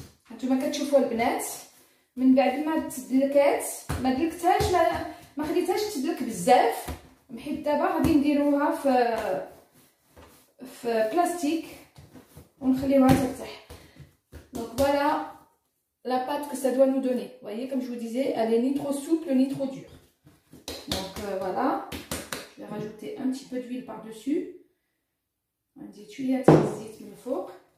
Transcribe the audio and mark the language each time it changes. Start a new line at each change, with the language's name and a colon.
Arabic: هانتوما كتشوفوا البنات من بعد ما تدلكات ما دلكتهاش ما خليتهاش تدلك بزاف، حيت دابا غادي نديروها في بلاستيك ونخليوها ترتاح.
French: Donc voilà la pâte que ça doit nous donner. Vous voyez, comme je vous disais, elle est ni trop souple ni trop dure. Donc voilà, je vais rajouter un petit peu d'huile par-dessus.
Arabic: عندي شويه تاع الزيت من الفوق.